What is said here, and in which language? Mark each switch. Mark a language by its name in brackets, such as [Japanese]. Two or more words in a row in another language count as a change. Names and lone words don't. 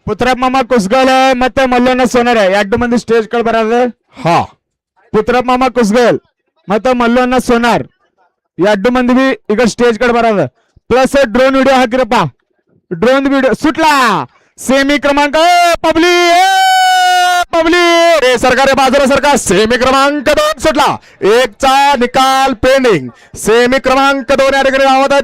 [Kannada] ಪುತ್ರಪ್ಪ ಮಾಮ ಕುಸ್ಗಲ್ ಮತ್ತೆ ಮಲ್ಲಣ್ಣ ಸೋನರೆ ಎರಡು ಮಂದಿ ಸ್ಟೇಜ್ ಕಡೆ ಬರೋದು. ಹಾ, ಪುತ್ರಪ್ಪ ಮಾಮ ಕುಸ್ಗಲ್ ಮತ್ತೆ ಮಲ್ಲಣ್ಣ ಸೋನಾರ್ ಎರಡು ಮಂದಿ ಬಿ ಈಗ ಸ್ಟೇಜ್ ಕಡೆ ಬರೋದು. [English] plus drone video [Marathi] हाकिरप्पा. [English] drone video [Marathi] सुटला. सेमी क्रमांक पबली पबली रे सरकार बाजूला सरकार. सेमी क्रमांक 2 सुटला. एकचा निकाल पेंडिंग. सेमी क्रमांक 2 या ठिकाणी धावत आहेत.